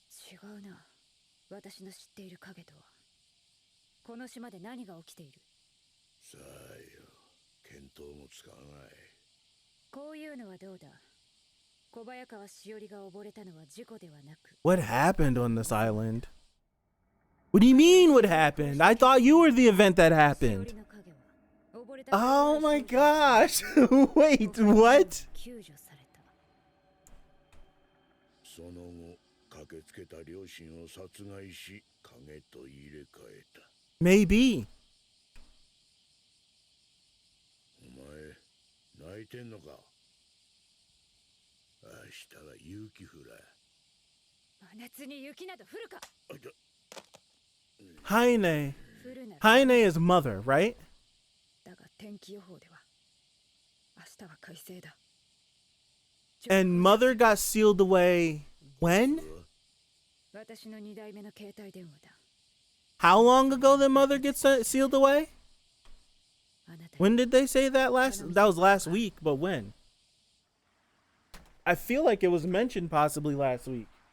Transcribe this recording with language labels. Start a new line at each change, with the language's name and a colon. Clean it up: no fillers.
Japanese: 違うな。私の知っている影とは。この島で何が起きている？さあよ、見当もつかない。こういうのはどうだ？小早川しおりが溺れたのは事故ではなく。
English: What happened on this island? What do you mean what happened? I thought you were the event that
Japanese: しお
English: happened.
Japanese: りの影は溺れた
English: Oh my gosh. Wait, what?
Japanese: 救助された。その後、駆けつけた両親を殺害し、影と入れ替えた。
English: Maybe.
Japanese: お前、泣いてんのか？明日は雪降ら。真夏に雪など降るか。あいた。
English: Haine.
Japanese: 降るなら。
English: Haine is mother, right?
Japanese: だが天気予報では明日は快晴だ。
English: And mother got sealed away when?
Japanese: 私の2代目の携帯電話だ。
English: How long ago did mother get sealed away?
Japanese: あなた
English: When did they say that last? That was last week, but when? I feel like it was mentioned possibly last week.